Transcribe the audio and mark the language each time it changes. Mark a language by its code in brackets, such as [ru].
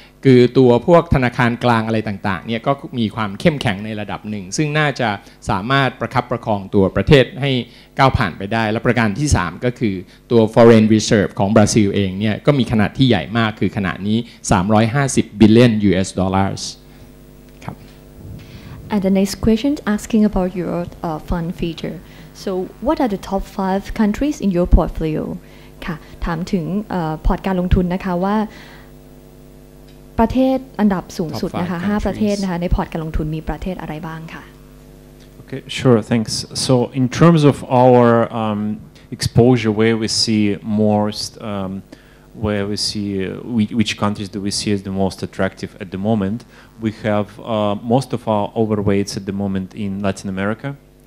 [th] คือตัวพวกธนาคารกลางอะไรต่างๆเนี่ยก็มีความเข้มแข็งในระดับหนึ่งซึ่งน่าจะสามารถประคับประคองตัวประเทศให้ก้าวผ่านไปได้และประการที่3ก็คือตัว foreign reserve ของบราซิลเองเนี่ยก็มีขนาดที่ใหญ่มากคือขณะนี้350 billion US dollars [en] And the next question asking about your fund feature. So, what are the top 5 countries in your portfolio? [th] ค่ะถามถึงพอร์ตการลงทุนนะคะว่าประเทศอันดับสูงสุดนะคะ5ประเทศนะคะในพอร์ตการลงทุนมีประเทศอะไรบ้างค่ะ [en] Okay, sure, thanks. So, in terms of our exposure, where we see most, where we see which countries do we see as the most attractive at the moment? We have most of our overweights at the moment in Latin America.